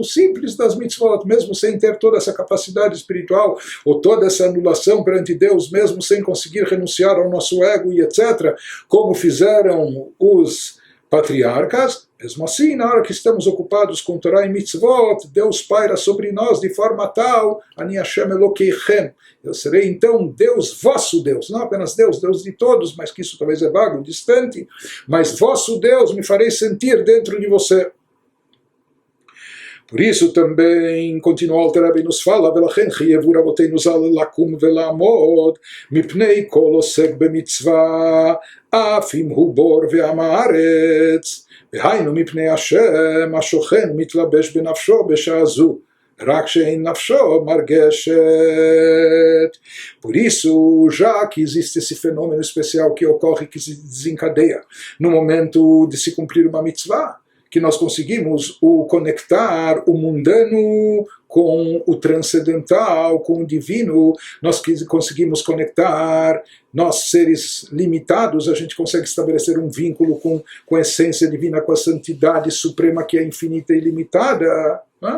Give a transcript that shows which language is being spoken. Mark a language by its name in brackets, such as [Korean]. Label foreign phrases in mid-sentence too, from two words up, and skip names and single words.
[Portuguese] simples das mitzvot, mesmo sem ter toda essa capacidade espiritual, ou toda essa anulação perante Deus, mesmo sem conseguir renunciar ao nosso ego e etc., como fizeram os patriarcas, mesmo assim, na hora que estamos ocupados com Torá e Mitzvot, Deus paira sobre nós de forma tal, [Hebrew] אני השם אלהיכם, [Portuguese] eu serei então Deus, vosso Deus, não apenas Deus, Deus de todos, mas que isso talvez é vago, distante, mas vosso Deus me farei sentir dentro de você. Por isso também, continua o Alter Rebbe nos fala, [Hebrew] ולכן חייבו רבותינו ז"ל לקום ולעמוד מפני כל עוסק במצווה, אף אם הוא בור ועם הארץ, והיינו מפני השם השוכן ומתלבש בנפשו בשעה זו, רק שאין נפשו מרגשת. [Portuguese] Por isso, já que existe esse fenômeno especial que ocorre, que se desencadeia no momento de se cumprir uma mitzvah, que nós conseguimos conectar o mundano com o transcendental, com o divino, nós conseguimos conectar, nós seres limitados, a gente consegue estabelecer um vínculo com a essência divina, com a santidade suprema que é infinita e ilimitada, né?